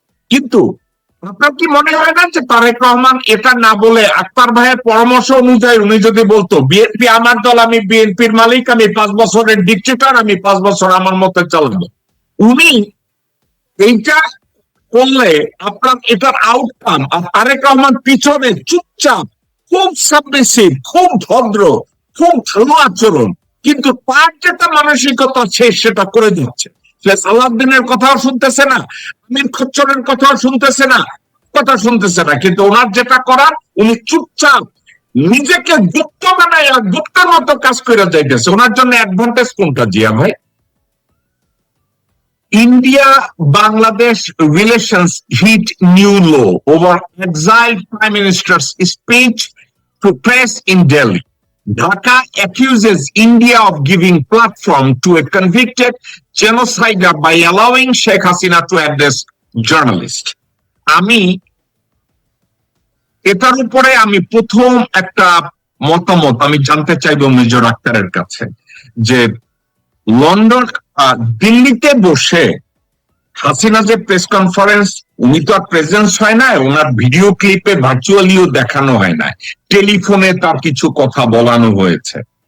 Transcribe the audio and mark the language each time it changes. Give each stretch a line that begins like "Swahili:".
Bangla: কিন্তু আপনার কি মনে হয় না যে তারেক রহমান এটা না বলে আক্তার ভাইয়ের পরামর্শ অনুযায়ী উনি যদি বলতো বিএনপি আমার দল, আমি বিএনপির মালিক, আমি 5 বছরের ডিক্টেটর, আমি 5 বছর আমার মতো চালাবো, উনি এইটা করলে আপনার এটার আউটকাম, আর তারেক রহমান পিছনে চুপচাপ, খুব সাবমিসিভ, খুব ভদ্র, খুব ভালো আচরণ, কিন্তু তার যেটা মানসিকতা সে সেটা করে দিচ্ছে। সে সালাউদ্দিনের কথাও শুনতেছে না, আমির খচ্চরের কথাও শুনতেছে না, কথা শুনতেছে না, কিন্তু ওনার যেটা করার উনি চুপচাপ নিজেকে গুপ্ত বানায় গুপ্তের মতো কাজ করে যাইতেছে। ওনার জন্য অ্যাডভান্টেজ কোনটা জিয়া ভাই?
English: India Bangladesh relations hit new low over exiled Prime Minister's speech to press in Delhi. Dhaka accuses India of giving platform to a convicted genocider by allowing Sheikh Hasina to address journalists.
Bangla: আমি এটার উপরে প্রথম একটা মতামত আমি জানতে চাইবো major আক্তারের কাছে, যে লন্ডন দিল্লিতে বসে হাসিনা যে প্রেস কনফারেন্স, উনি তো আর প্রেজেন্স হয় না, ওনার ভিডিও ক্লিপে ভার্চুয়ালিও দেখানো হয় না, টেলিফোনে তার কিছু কথা বলানো হয়েছে।